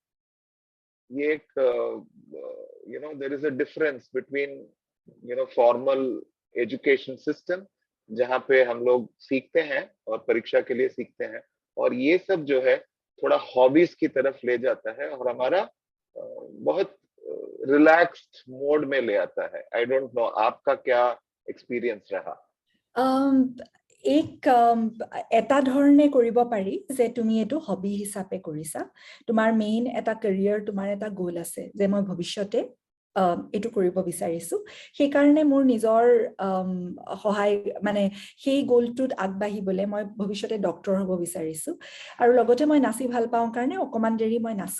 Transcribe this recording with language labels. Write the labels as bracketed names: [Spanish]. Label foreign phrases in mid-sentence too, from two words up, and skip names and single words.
[Hindi] ये एक [English] There is a difference between formal education system, [Hindi] जहाँ पे हम लोग सीखते हैं और परीक्षा के लिए सीखते हैं, और ये सब जो है थोड़ा हॉबीज की तरफ ले जाता है और हमारा बहुत [English] relaxed mode [Hindi] में ले आता है। [English] I don't know [Hindi] आपका क्या एक्सपीरियंस रहा? [Assamese] एक এটা ধৰণে কৰিব পাৰি যে তুমি এটো হবি হিচাপে কৰিছা, তোমাৰ মেইন এটা কেৰিয়াৰ, তোমাৰ এটা গোল আছে যে মই ভৱিষ্যতে এটো কৰিব বিচাৰিছো, সেই কাৰণে মোৰ নিজৰ সহায় মানে সেই গোলটোত আগবাঢ়িবলৈ মই ভৱিষ্যতে ডক্টৰ হ'ব বিচাৰিছো, আৰু লগতে মই নাচি ভাল পাওঁ কাৰণে অকমান দেৰি মই নাচো।